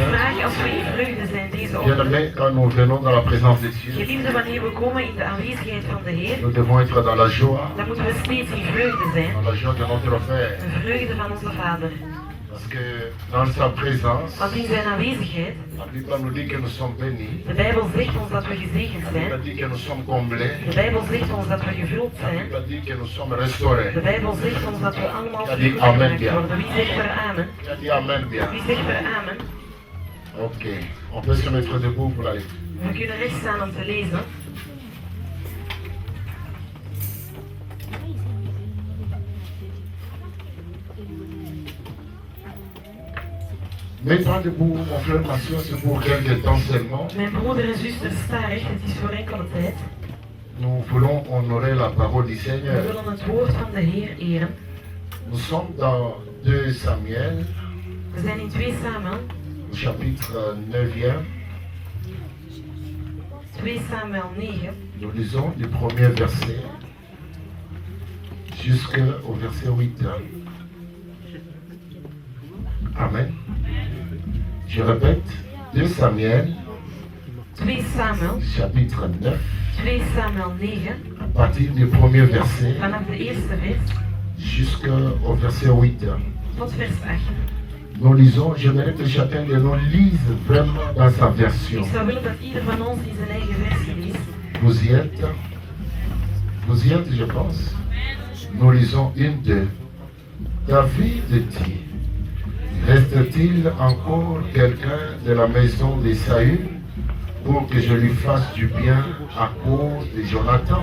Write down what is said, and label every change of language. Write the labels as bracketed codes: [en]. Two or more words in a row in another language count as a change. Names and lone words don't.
[fr] Bien-aimés, quand nous venons dans la présence de Dieu, nous devons être dans la joie, dans la joie de notre Père. Parce que dans sa présence, la Bible nous dit que nous sommes bénis. [nl] De Bijbel zegt ons dat we gezegend [fr] La [nl] zijn. [fr] Bible dit que nous sommes comblés. [nl] De Bijbel zegt ons dat we gevuld [fr] La [nl] zijn. [fr] Bible dit que nous sommes restaurés. [nl] De Bijbel zegt ons dat we allemaal [fr] Qui a dit [nl] vervuld [fr] amen [nl] gemaakt [fr] bien? [nl] worden. Wie zegt er amen? [fr] Qui a dit Amen bien? [nl] Wie zegt er amen? [fr] Ok, on peut se mettre debout pour la lecture. [nl] We kunnen recht staan om te lezen. [fr] Mets-toi debout, mon frère, ma soeur, c'est pour quelques temps seulement. [nl] Mijn broeder en zuster, sta recht, het is voor enkele tijd. [fr] Nous voulons honorer la parole du [nl] We [fr] Seigneur. [nl] willen het woord van de Heer eren. [fr] Nous sommes dans 2 Samuel, [nl] We zijn in 2 Samuel, [fr] chapitre 9e. 2 Samuel 9. Nous lisons du premier verset jusqu'au verset 8. Amen. Je répète, 2 Samuel, 2 Samuel, chapitre 9, 2 Samuel 9, à partir du premier verset [nl] vanaf de eerste vers [fr] jusqu'au verset 8. [nl] tot vers 8. [fr] Nous lisons, j'aimerais que chacun de nous lise vraiment dans sa version. [nl] Ik zou willen dat ieder van ons in zijn eigen versie leest. [fr] Vous y êtes? Vous y êtes, je pense. Nous lisons 1, 2. David dit, reste-t-il encore quelqu'un de la maison de Saül pour que je lui fasse du bien à cause de Jonathan?